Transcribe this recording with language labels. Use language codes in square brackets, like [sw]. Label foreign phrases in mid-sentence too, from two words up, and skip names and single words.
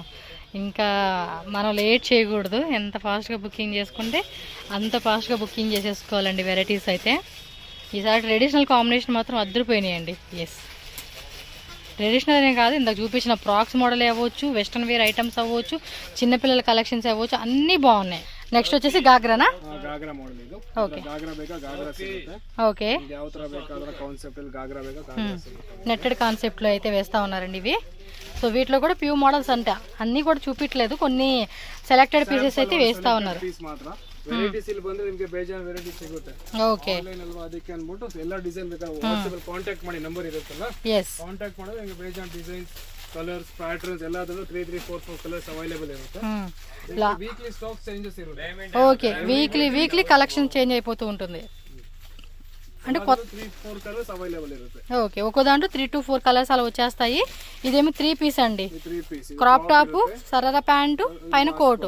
[te] ఇంకా మనం లేట్ చేయకూడదు, ఎంత ఫాస్ట్గా బుకింగ్ చేసుకుంటే అంత ఫాస్ట్గా బుకింగ్ చేసేసుకోవాలండి వెరైటీస్ అయితే. ఈసారి [en] traditional combination [te] మాత్రం అద్దరిపోయినాయండి. ఎస్, ట్రెడిషనల్ అనే కాదు, ఇందాక చూపించిన [en] frocks model [te] అవ్వచ్చు, [en] western wear items [te] అవ్వచ్చు, చిన్నపిల్లల కలెక్షన్స్ అవ్వచ్చు, అన్నీ బాగున్నాయి. నెక్స్ట్ వచ్చేసి గాగ్రానా? గాగ్రా మోడల్ ఇది. ఓకే, [kn] గాగ్రా ಬೇಕಾ గాగ్రా ಸಿಗುತ್ತೆ. [te] ఓకే, [kn] ಯಾವ ತರ ಬೇಕಾದ್ರೆ కాన్సెప్ట్ ಅಲ್ಲಿ గాగ్రా ಬೇಕಾ గాగ్రా ಸಿಗುತ್ತೆ. [te] నెట్టెడ్ కాన్సెప్ట్లో అయితే వేస్తూ ఉన్నారండి ఇవి. సో వీటిలో కూడా [en] few models [te] అంట, అన్నీ కూడా చూపించలేదు, కొన్ని [en] selected pieces [te] అయితే వేస్తూ ఉన్నారు. [kn] ವೆರೈಟೀಸ್ ಇಲ್ಲಿ ಬಂದ್ರೆ ನಿಮಗೆ ಬೇಜಾನ್ ವೆರೈಟೀಸ್ ಸಿಗುತ್ತೆ. ಓಕೆ, ಆನ್ಲೈನ್ ಅಲ್ವಾ, ಅದಕ್ಕೆ ಅನ್ಬಿಟ್ಟು ಎಲ್ಲ ಡಿಸೈನ್ ಬೇಕಾದ್ರೆ ವಾಟ್ಸ್ಆಪ್ ಅಲ್ಲಿ ಕಾಂಟ್ಯಾಕ್ಟ್ ಮಾಡಿ, ನಂಬರ್ ಇರುತ್ತಲ್ಲ, ಎಸ್, ಕಾಂಟ್ಯಾಕ್ಟ್ ಮಾಡಿದ್ರೆ ನಿಮಗೆ ಬೇಜಾನ್ [en] designs, colors, patterns [kn] ಎಲ್ಲದರಲ್ಲೂ 3, 3, 4, 4 [en] colors available [kn] ಇರುತ್ತೆ. [en] weekly stock changes [kn] ఇರುತ್ತೆ. [te] ఓకే, [en] weekly collection change [te] అయిపోతూ ఉంటుంది. అంటే కొత్త [kn] 3-4 [en] colors available [kn] ఇರುತ್ತೆ. [te] ఓకే, ఒక్కో దాంట్లో 3 to 4 కలర్స్ అలా వచ్చేస్తాయి. ఇదేమి 3 పీస్ అండి, 3 పీస్ [en] crop top, [te] సరారా ప్యాంటు, పైన కోటు.